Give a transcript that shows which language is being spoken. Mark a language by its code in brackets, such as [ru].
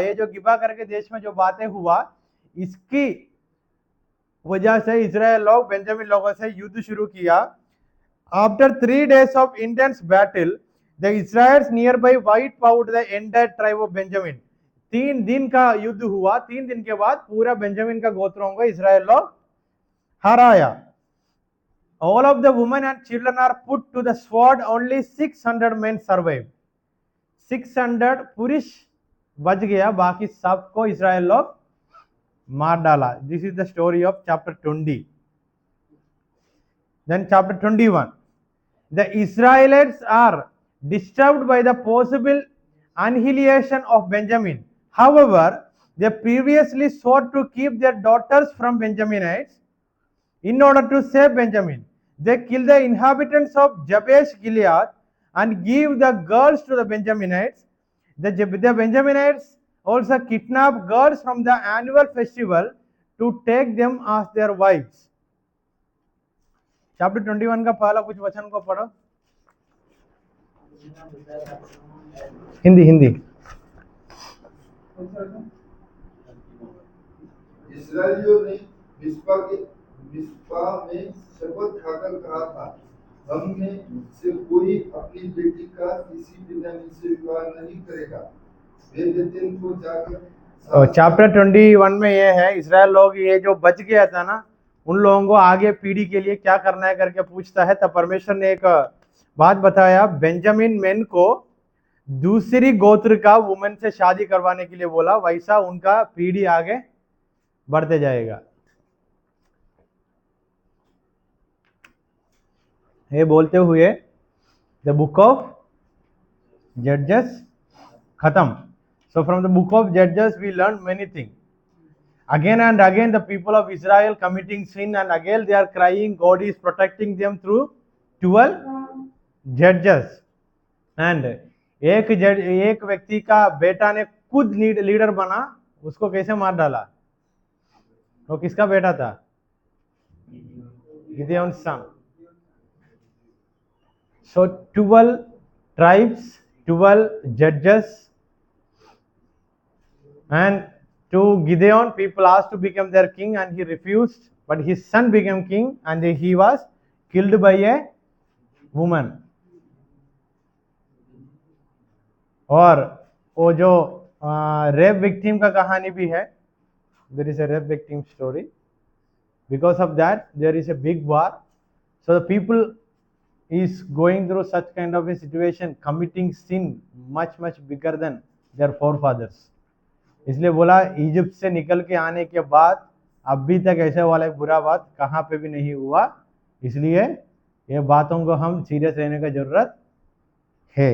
[hi] ये जो गिबा करके देश में जो बातें हुआ, इसकी वजह से इजराइल लोग बेंजामिन लोगों से युद्ध शुरू किया। [en] After 3 days of intense battle, the Israelites nearby wiped out the entire tribe of Benjamin. [hi] 3 दिन का युद्ध हुआ, 3 दिन के बाद पूरा बेंजामिन का गोत्रों को इजराइल लोग हराया। [en] All of the women and children are put to the sword, only 600 men survived. [hi] 600 पुरुष बच गया, बाकी सबको इजराइल लोग मार डाला। [en] This is the story of chapter 20. Then chapter 21. The Israelites are disturbed by the possible annihilation of Benjamin. However, they previously sought to keep their daughters from Benjaminites. In order to save Benjamin, they kill the inhabitants of Jabesh Gilead and give the girls to the Benjaminites. The Benjaminites also kidnap girls from the annual festival to take them as their wives. [hi] Chapter 21 का पहला कुछ वचन को पढ़ो। हिंदी इस्राएलियों ने मिस्पा में शपथ खाकर कहा था, हम में से कोई अपनी बेटी का किसी बेन्यामीन से विवाह नहीं करेगा। वे बेतेल को जाकर चैप्टर 21 में ये है, इजराइल लोग ये जो बच गया था ना, उन लोगों को आगे पीढ़ी के लिए क्या करना है करके पूछता है। तब परमेश्वर ने एक बात बताया, बेंजामिन मेन को दूसरी गोत्र का वुमेन से शादी करवाने के लिए बोला, वैसा उनका पीढ़ी आगे बढ़ते जाएगा। ये बोलते हुए द बुक ऑफ जजेस खत्म। [en] So from the book of Judges we learn many things. Again and again the people of Israel committing sin, and again they are crying, God is protecting them through 12 judges. [hi] And एक व्यक्ति का बेटा ने खुद leader बना, उसको कैसे मार डाला? वो किसका बेटा था? गिदेओन सन। [en] So 12 tribes, 12 judges, and to Gideon people asked to become their king and he refused, but his son became king and he was killed by a woman. [hi] और वो जो रेप विक्टिम का कहानी भी है, [en] there is a rape victim story. Because of that there is a big war. So the people is going through such kind of a situation, committing sin much bigger than their forefathers. [hi] इसलिए बोला Egypt से निकल के आने के बाद अभी तक ऐसे वाला एक बुरा बात कहाँ पे भी नहीं हुआ, इसलिए ये बातों को हम सीरियस रहने का जरूरत है।